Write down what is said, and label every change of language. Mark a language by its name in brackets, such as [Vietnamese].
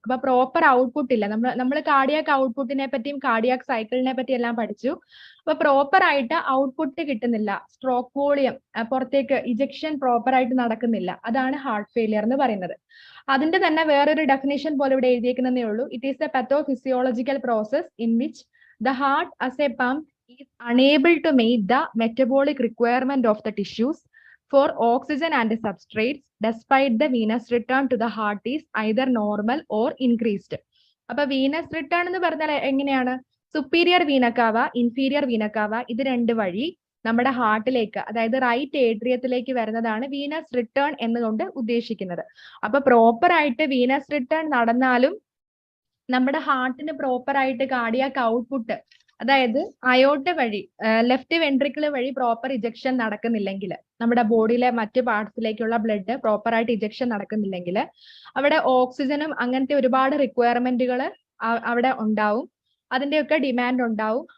[Malayalam] അപ്പൊ proper output ഇല്ല. നമ്മൾ കാർഡിയാക് ഔട്ട്പുട്ടിനെ പറ്റിയും കാർഡിയാക് സൈക്കിളിനെ പറ്റി എല്ലാം പഠിച്ചു. അപ്പൊ പ്രോപ്പർ ആയിട്ട് ഔട്ട്പുട്ട് കിട്ടുന്നില്ല, സ്ട്രോക്ക് വോളിയം പുറത്തേക്ക് ഇജക്ഷൻ പ്രോപ്പർ ആയിട്ട് നടക്കുന്നില്ല. അതാണ് ഹാർട്ട് ഫെയിലിയർ എന്ന് പറയുന്നത്. അതിന്റെ തന്നെ വേറൊരു ഡെഫിനേഷൻ പോലെ ഇവിടെ എഴുതിയേക്കുന്നതേ ഉള്ളൂ. [English] It is a pathophysiological process in which the heart as a pump is unable to meet the metabolic requirement of the tissues for oxygen and substrates despite the venous return to the heart is either normal or increased. [Malayalam] അപ്പൊ venous return എന്ന് പറഞ്ഞാൽ എങ്ങനെയാണ്? superior vena cava, inferior vena cava ഇത് രണ്ട് വഴി നമ്മുടെ ഹാർട്ടിലേക്ക്, അതായത് right ഏട്രിയത്തിലേക്ക് വരുന്നതാണ് വീനസ് റിട്ടേൺ എന്നുകൊണ്ട് ഉദ്ദേശിക്കുന്നത്. അപ്പൊ പ്രോപ്പർ ആയിട്ട് വീനസ് റിട്ടേൺ നടന്നാലും നമ്മുടെ ഹാർട്ടിന് പ്രോപ്പർ ആയിട്ട് കാർഡിയാക് ഔട്ട്പുട്ട്, അതായത് അയോർട്ട വഴി ലെഫ്റ്റ് വെൻട്രിക്കിൾ വഴി പ്രോപ്പർ ഇജക്ഷൻ നടക്കുന്നില്ലെങ്കിൽ, നമ്മുടെ ബോഡിയിലെ മറ്റ് പാർട്സിലേക്കുള്ള ബ്ലഡ് പ്രോപ്പർ ആയിട്ട് ഇജക്ഷൻ നടക്കുന്നില്ലെങ്കിൽ അവിടെ ഓക്സിജനും അങ്ങനത്തെ ഒരുപാട് റിക്വയർമെന്റുകൾ അവിടെ ഉണ്ടാവും, അതിന്റെയൊക്കെ ഡിമാൻഡ് ഉണ്ടാവും.